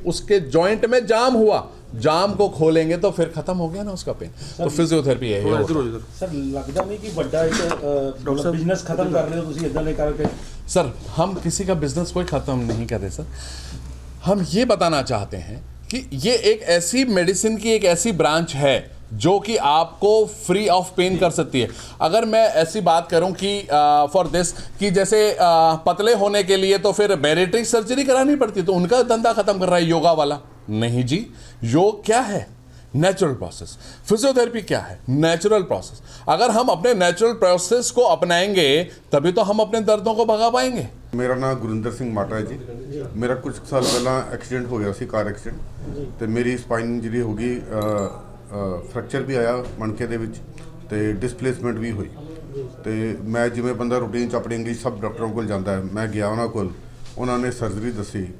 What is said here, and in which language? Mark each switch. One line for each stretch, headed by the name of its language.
Hindi: उसके जॉइंट में जाम हुआ, जाम को खोलेंगे तो फिर खत्म हो गया ना उसका पेन। तो फिजियोथेरेपी है
Punjabi: ਸਰ ਲੱਗਦਾ ਨਹੀਂ ਕਿ ਵੱਡਾ ਇੱਕ ਬਿਜ਼ਨਸ ਖਤਮ ਕਰ ਰਹੇ ਹੋ ਤੁਸੀਂ ਇਦਾਂ ਦੇ ਕਰਕੇ?
Hindi: सर हम किसी का बिजनेस कोई ख़त्म नहीं कर रहे सर, हम ये बताना चाहते हैं कि ये एक ऐसी मेडिसिन की एक ऐसी ब्रांच है जो कि आपको फ्री ऑफ पेन कर सकती है। अगर मैं ऐसी बात करूं कि फॉर दिस कि जैसे पतले होने के लिए तो फिर बैरिट्रिक सर्जरी करानी पड़ती है, तो उनका धंधा ख़त्म कर रहा है योगा वाला। नहीं जी, योग क्या है? Natural process. फिजियोथेरेपी क्या है? Natural process. अगर हम अपने नेचुरल प्रोसेस को अपनाएंगे तभी तो हम अपने दर्दों को भगा पाएंगे।
Punjabi: ਮੇਰਾ ਨਾਮ ਗੁਰਿੰਦਰ ਸਿੰਘ ਮਾਟਾ ਹੈ ਜੀ। ਮੇਰਾ ਕੁਝ ਸਾਲ ਪਹਿਲਾਂ ਐਕਸੀਡੈਂਟ ਹੋ ਗਿਆ ਸੀ, ਕਾਰ ਐਕਸੀਡੈਂਟ, ਤੇ ਮੇਰੀ ਸਪਾਈਨ ਇੰਜਰੀ ਹੋ ਗਈ, ਫ੍ਰੈਕਚਰ ਵੀ ਆਇਆ ਮਣਕੇ ਦੇ ਵਿੱਚ ਤੇ ਡਿਸਪਲੇਸਮੈਂਟ ਵੀ ਹੋਈ। ਤੇ ਮੈਂ ਜਿਵੇਂ ਬੰਦਾ ਰੂਟੀਨ 'ਚ ਆਪਣੀ ਇੰਗਲਿਸ਼ ਸਭ ਡਾਕਟਰਾਂ ਕੋਲ ਜਾਂਦਾ ਹੈ, ਮੈਂ ਗਿਆ ਉਹਨਾਂ ਕੋਲ, ਉਹਨਾਂ ਨੇ ਸਰਜਰੀ ਦੱਸੀ।